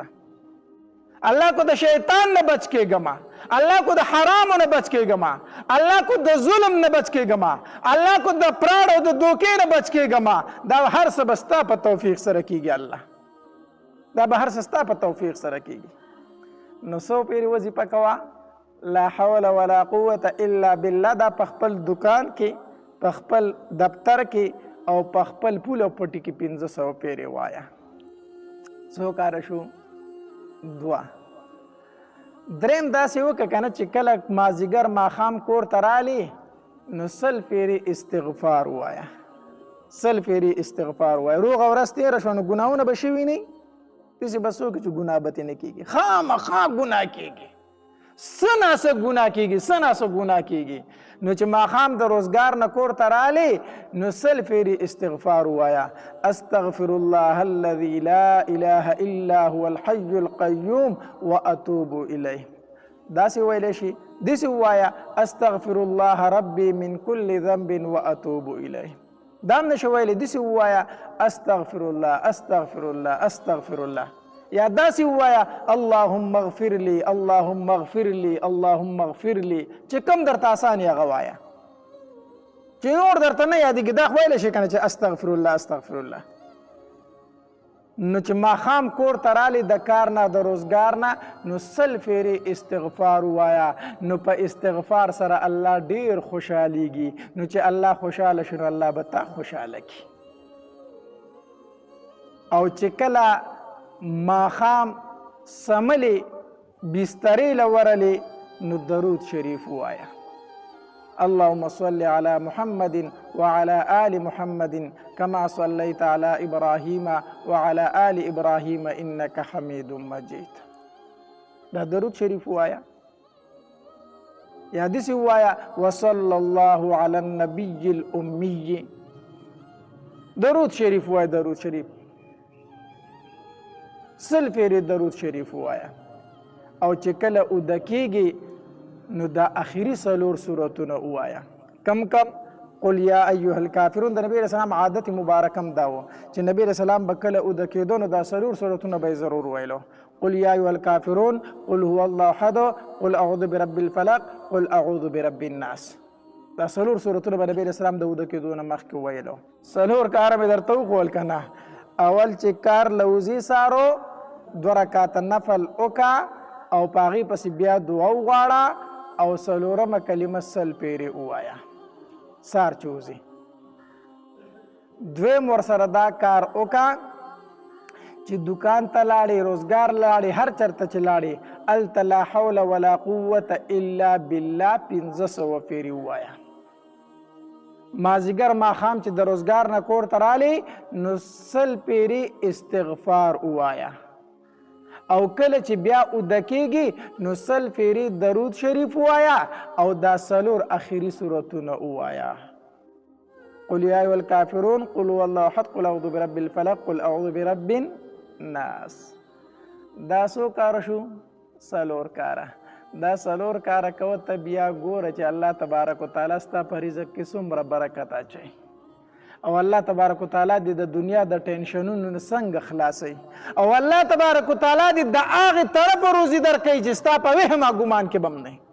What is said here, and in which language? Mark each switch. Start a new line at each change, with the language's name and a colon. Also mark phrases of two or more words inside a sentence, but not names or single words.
Pashto: الله کو د شیطان نه بچ کېږم، الله کو د حرامو نه بچ کېږم، الله کو د ظلم نه بچ کېږم، الله کو د پراړ او د دوکې نه بچ کېږم. دا هر څه به ستا په توفیق سره کېږي. الله دا به هر څه ستا په توفیق سره کېږي. نو 100 پیرې وظیفه کوه،
Arabic: لا حول ولا قوة الا بالله.
Pashto: دا په خپل دکان کې، په خپل دفتر کې او په خپل پول او پټي کې 500 پیرې وایه. څو کاره شو؟ 2. دریم داسې وکړه که نه چې کله مازدیګر ماښام کور ته رالې نو سل پیری استغفار وایا، سل پیری استغفار وایا. روغ ورځ تېره شوه نو ګناهونه به شوي نه وي، داسې به څوک چې ګناه به ترې نه کېږي، خامخا ګناه کېږي، څه ناڅه ګناه کېږي، څه ناڅه ګناه کېږي. نو چې ماښام د روزګار نه کور ته رالی نو سل پیری استغفار وایا.
Arabic: استغفر الله الذي لا اله الا هو الحي القيوم واتوب الیه.
Pashto: داسې ویلی شي، داسې ووایه
Arabic: استغفر الله ربي من كل ذنب واتوب الیه.
Pashto: دا هم نشي ویلی، داسې ووایه
Arabic: استغفر الله استغفر الله استغفر الله.
Pashto: یا داسې ووایه
Arabic: اللهم اغفر لي اللهم اغفر لي اللهم اغفر لي.
Pashto: چې کوم درته اسان یې هغه وایه، چې نور درته نه یادېږي دا خو ویلی شي که نه چې
Arabic: استغفر الله استغفر الله.
Pashto: نو چې ماښام کور ته رالی د کار نه د روزګار نه نو سل پیرې استغفار ووایه. نو په استغفار سره الله ډېر خوشحالیږي. نو چې الله خوشحاله شي نو الله به تا خوشحاله کړي. او چې کله ماښام سملې بسترې له ورلې نو درود شریف ووایه.
Arabic: اللهم صل على محمد وعلى آل محمد كما صليت على إبراهيم وعلى آل إبراهيم إنك حميد مجيد.
Pashto: دا درود شریف ووایا. یا داسې ووایا
Arabic: وصلى الله على النبي الأمي.
Pashto: درود شریف ووایا، درود شریف سل پیرې درود شریف ووایا. او چې کله اوده کېږي نو دا اخري څلور سورتونه ووایا. کم کم
Arabic: قل یا ایها الکافرون.
Pashto: د نبی
Arabic: علیه السلام
Pashto: عادت مبارک هم دا و چې نبی
Arabic: علیه السلام
Pashto: به کله اوده کېدو نو دا څلور سورتونه به یې ضرور ویلو.
Arabic: قل یا ایها الکافرون، قل هو الله احد، قل اعوذ برب الفلق، قل اعوذ برب الناس.
Pashto: دا څلور سورتونه به نبی
Arabic: علیه السلام
Pashto: د اوده کېدو نه مخکې ویلو. څلور کاره مې درته وښول که نه. اول چې کار لوزي سارو 2 رکعاته نفل وکړه او په هغې پسې بیا دعا وغواړه او څلورمه کلمه سل پیرې ووایه سار چې وځي. دویم ورسره دا کار وکړه چې دکان ته لاړې، روزګار لاړې، هر چېرته چې لاړې هلته
Arabic: لا حول ولا قوة الا بالله
Pashto: 1500 پیرې ووایه. مازدیګر ماښام چې د روزګار نه کور ته رالی نو سل پیرې استغفار ووایه. او کله چې بیا اوده کېږي نو سل پیرې درود شریف ووایه او دا څلور اخري سورتونه ووایه.
Arabic: قل یا ایها الکافرون، قل هو الله احد، قل اعوذ برب الفلق، قل اعوذ برب الناس.
Pashto: دا څو کاره شو؟ څلور کاره. دا څلور کاره کوه ته بیا ګوره چې
Arabic: الله تبارک وتعالی
Pashto: ستا په رزق کې څومره برکت اچوي او
Arabic: الله تبارک وتعالی
Pashto: دې د دنیا د ټینشنونو نه څنګه خلاصوي او
Arabic: الله تبارک وتعالی
Pashto: دې د هغې طرف روزي درکوي چې ستا په وهم ګمان کې به هم نه وي.